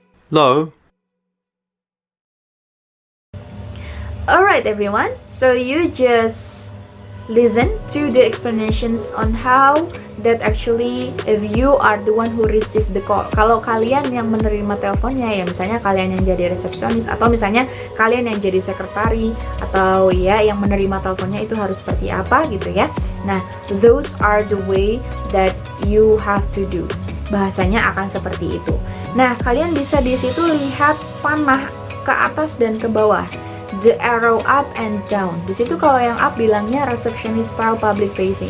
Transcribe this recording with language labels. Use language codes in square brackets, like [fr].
[en] Lowe. Alright everyone, so you just listen to the explanations on how that actually if you are the one who receive the call. [id] Kalau kalian yang menerima teleponnya ya, misalnya kalian yang jadi resepsionis atau misalnya kalian yang jadi sekretari atau ya yang menerima teleponnya, itu harus seperti apa gitu ya. [en] Nah, those are the way that you have to do. [id] Bahasanya akan seperti itu. Nah, kalian bisa di situ lihat panah ke atas dan ke bawah. [en] The arrow up and down. [id] Di situ kalau yang up bilangnya [en] receptionist style public facing.